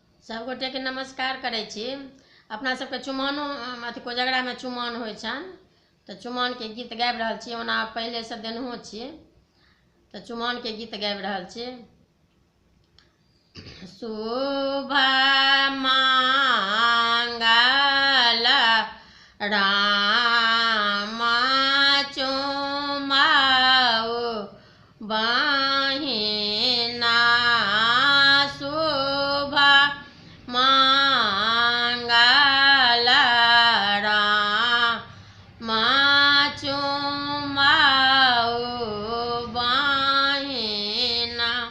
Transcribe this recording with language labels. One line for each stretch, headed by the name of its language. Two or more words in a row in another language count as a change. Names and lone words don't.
Maithili: सब गोटे के नमस्कार करै छी। अपना सबके चुमानो अथी कोजगरा में चुमान होइ छन, तो चुमान के गीत गाबि रहल छी। ओना पहले से देनहो छी, तो चुमान के गीत गाबि रहल छी। शुभ मंगल राम चुमाओ बहिना, शुभ मंगल राम चुमाओ बहिना।